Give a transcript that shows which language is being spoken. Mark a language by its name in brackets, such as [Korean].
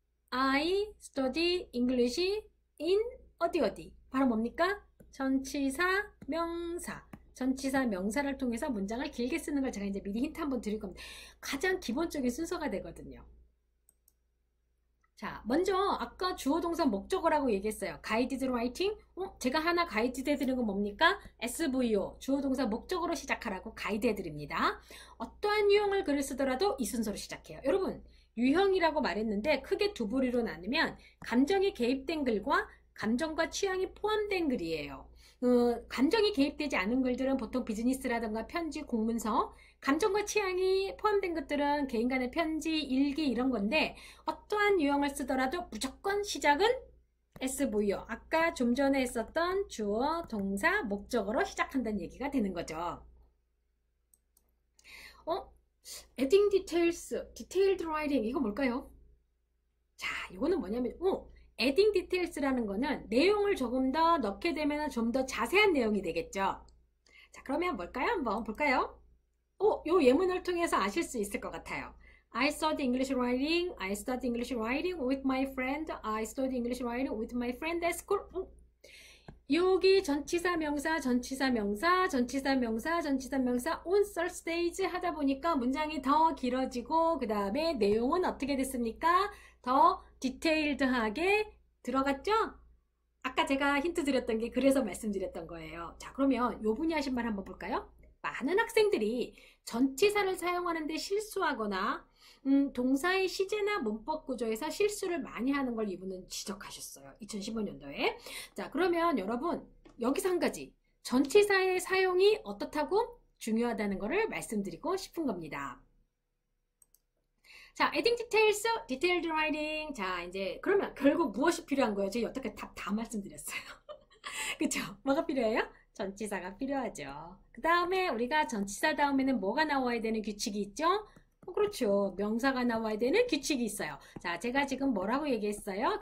[English] I study English in [Korean] 어디 바로 뭡니까? 전치사 명사. 전치사 명사를 통해서 문장을 길게 쓰는 걸 제가 이제 미리 힌트 한번 드릴 겁니다. 가장 기본적인 순서가 되거든요. 자, 먼저 아까 주어 동사 목적어라고 얘기했어요. 가이디드 라이팅. 제가 하나 가이드 해드리는 건 뭡니까? SVO, 주어 동사 목적어로 시작하라고 가이드 해드립니다. 어떠한 유형을 글을 쓰더라도 이 순서로 시작해요. 여러분, 유형이라고 말했는데 크게 두 부류로 나누면 감정이 개입된 글과 감정과 취향이 포함된 글이에요. 감정이 개입되지 않은 글들은 보통 비즈니스라든가 편지, 공문서, 감정과 취향이 포함된 것들은 개인 간의 편지, 일기 이런 건데 어떠한 유형을 쓰더라도 무조건 시작은 SVO, 아까 좀 전에 했었던 주어, 동사, 목적어로 시작한다는 얘기가 되는 거죠. [English] adding details, detailed writing, [Korean] 이거 뭘까요? 자, 이거는 뭐냐면 [English] adding details [Korean] 라는 거는 내용을 조금 더 넣게 되면 좀 더 자세한 내용이 되겠죠. 자, 그러면 뭘까요? 한번 볼까요? 요 예문을 통해서 아실 수 있을 것 같아요. [English] I study English writing. I study English writing with my friend. I study English writing with my friend at school. [Korean] 여기 전치사 명사, 전치사 명사, 전치사 명사, 전치사 명사 [English] on Thursdays [Korean] 하다 보니까 문장이 더 길어지고 그 다음에 내용은 어떻게 됐습니까? 더 디테일드하게 들어갔죠? 아까 제가 힌트 드렸던 게 그래서 말씀드렸던 거예요. 자, 그러면 요 분이 하신 말 한번 볼까요? 많은 학생들이 전치사를 사용하는데 실수하거나 동사의 시제나 문법 구조에서 실수를 많이 하는 걸 이분은 지적하셨어요. 2015년도에. 자, 그러면 여러분 여기서 한 가지 전치사의 사용이 어떻다고 중요하다는 것을 말씀드리고 싶은 겁니다. 자, [English] adding details, detailed writing. [Korean] 자, 이제 그러면 결국 무엇이 필요한 거예요? 제가 여태까지 다 말씀드렸어요. 그쵸? 뭐가 필요해요? 전치사가 필요하죠. 그 다음에 우리가 전치사 다음에는 뭐가 나와야 되는 규칙이 있죠? 그렇죠. 명사가 나와야 되는 규칙이 있어요. 자, 제가 지금 뭐라고 얘기했어요?